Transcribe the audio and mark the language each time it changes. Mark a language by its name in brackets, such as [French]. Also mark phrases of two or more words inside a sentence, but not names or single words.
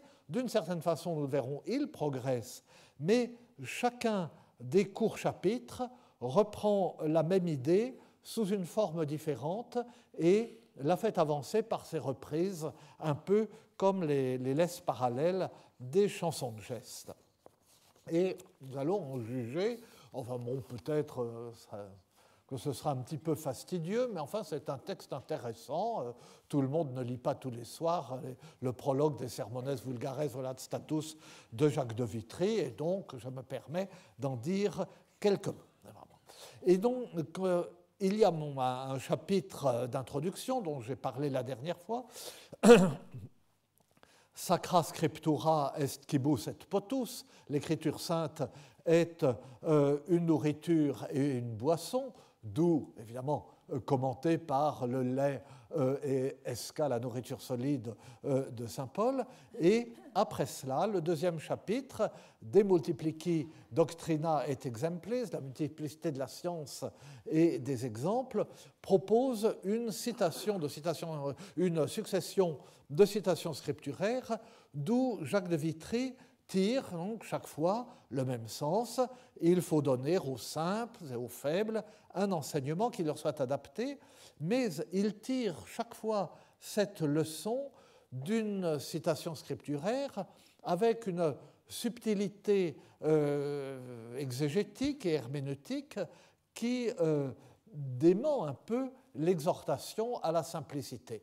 [French] D'une certaine façon, nous le verrons, il progresse, mais chacun des courts chapitres reprend la même idée sous une forme différente et la fait avancer par ses reprises, un peu comme les laisses parallèles des chansons de geste. Et nous allons en juger, enfin bon, peut-être que ce sera un petit peu fastidieux, mais enfin c'est un texte intéressant. Tout le monde ne lit pas tous les soirs le prologue des Sermones Vulgares vel ad status de Jacques de Vitry, et donc je me permets d'en dire quelques mots. Et donc, il y a un chapitre d'introduction dont j'ai parlé la dernière fois. [Latin] Sacra scriptura est quibus et potus, [French] l'écriture sainte est une nourriture et une boisson, d'où évidemment commenté par le lait et esca, la nourriture solide de saint Paul. Et après cela, le deuxième chapitre, [Latin] De multiplici doctrina et exemplis, [French] la multiplicité de la science et des exemples, propose une succession de citations scripturaires, d'où Jacques de Vitry tire donc chaque fois le même sens. Il faut donner aux simples et aux faibles un enseignement qui leur soit adapté, mais il tire chaque fois cette leçon d'une citation scripturaire avec une subtilité exégétique et herméneutique qui dément un peu l'exhortation à la simplicité.